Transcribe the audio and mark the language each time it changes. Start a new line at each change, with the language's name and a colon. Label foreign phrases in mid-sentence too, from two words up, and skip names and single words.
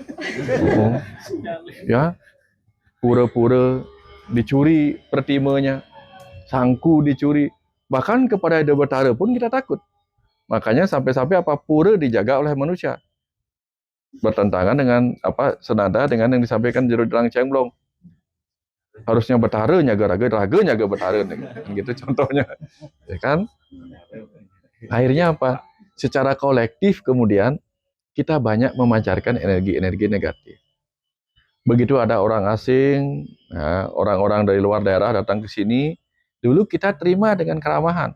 Indonesian: Ya, pura-pura dicuri pertimanya, sangku dicuri, bahkan kepada Ida Batara pun kita takut. Makanya sampai-sampai apa pura dijaga oleh manusia. Bertentangan dengan senada dengan yang disampaikan Jero Jelang Cengblong. Harusnya Batara
Balinese: nyaga raga nyaga
Indonesian: Batara gitu contohnya. Ya kan? Akhirnya apa? Secara kolektif kemudian kita banyak memancarkan energi-energi negatif. Begitu ada orang asing, orang-orang dari luar daerah datang ke sini, dulu kita terima dengan keramahan.